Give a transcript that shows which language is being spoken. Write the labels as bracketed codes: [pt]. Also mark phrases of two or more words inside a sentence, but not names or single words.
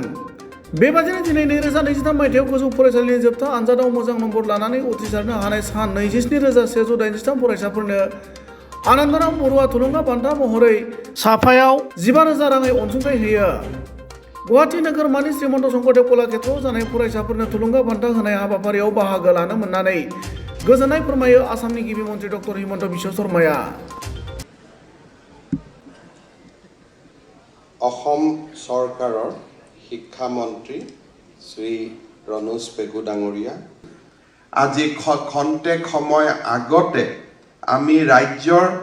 [brx] बेबादिनो दिनै 2023 मायथाइयाव गोजौ फरायसालिनि जोबथा आनजादाव मोजां नम्बर लानानै उथ्रिसारनो हानाय सान 27,183 फरायसाफोरनो आनन्दराम बरुवा थुलुंगा बान्था महरै साफायाव 15,000 राङै अनसुंथाइ होयो। गुवाहाटी नोगोरमानि श्रीमन्त शंकरदेव कलाक्षेत्रआव जानाय फरायसाफोरनो थुलुंगा बान्था होनाय हाबाफारियाव बाहागो लानो मोननानै गोजोननाय फोरमायो आसामनि गिबि मन्त्रि डक्टर हिमन्त बिश्व शर्माया। [as] অসম চৰকাৰৰ শিক্ষা মন্ত্ৰী শ্ৰী ৰনোজ পেগু ডাঙৰীয়া আজি খন্তেক সময় আগতে আমি ৰাজ্যৰ